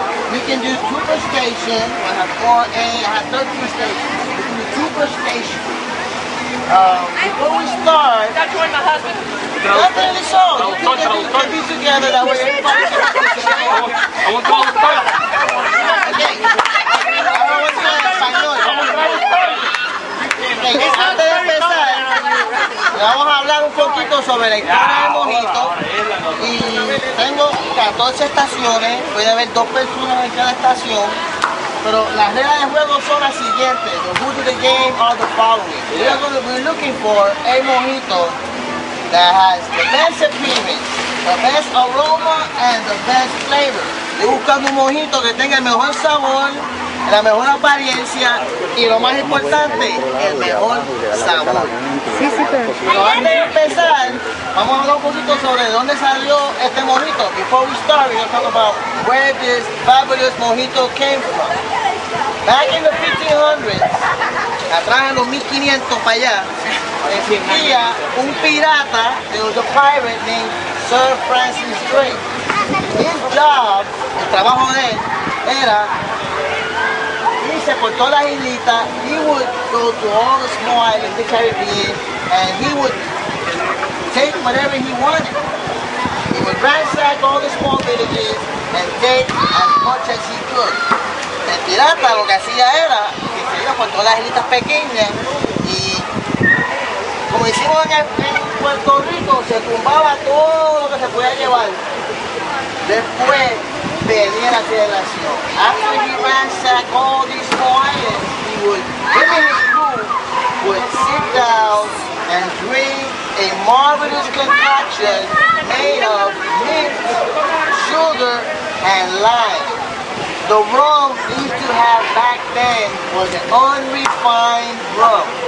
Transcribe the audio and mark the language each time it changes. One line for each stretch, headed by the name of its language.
English: We can do 2 per station. I have 4A, I have 13 stations. We can do 2 per station. Before we start, That's join my husband. not really so. You can be together, that way everybody can participate. I want to go start. Okay.
Spanish: Ahora voy a hablar en español. Okay, antes de empezar, vamos a hablar un poquito sobre la historia del mojito. Y tengo 14 estaciones, puede haber 2 personas en cada estación. Pero las reglas de juego son las siguientes.
English: The rules of the game are the following. We're looking for a mojito that has the best appearance, the best aroma, and the best flavor.
Spanish: Estoy buscando un mojito que tenga el mejor sabor, la mejor apariencia y lo más importante, el mejor sabor. Pero antes de empezar, vamos a hablar un poquito sobre dónde salió este mojito.
English: Before we start, we're going to talk about where this fabulous mojito came from. Back in the 1500s,
Spanish: atrás en los 1500 para allá, existía un pirata,
English: there was a pirate named Sir Francis Drake. His job,
Spanish: el trabajo de él, era irse por todas las islitas.
English: He would go to all the small islands, the Caribbean, and he would take whatever he wanted. He would ransack all the small villages and take as much as he could.
Spanish: El pirata lo que hacía era que se iba por todas las islitas pequeñas y, como hicimos en Puerto Rico, se tumbaba todo lo que se podía llevar. Después venía la celebración.
English: After he ransacked all these small islands, he would, him and his crew would sit down and drink a marvelous concoction made of mint, sugar, and lime. The rum we used to have back then was an unrefined rum.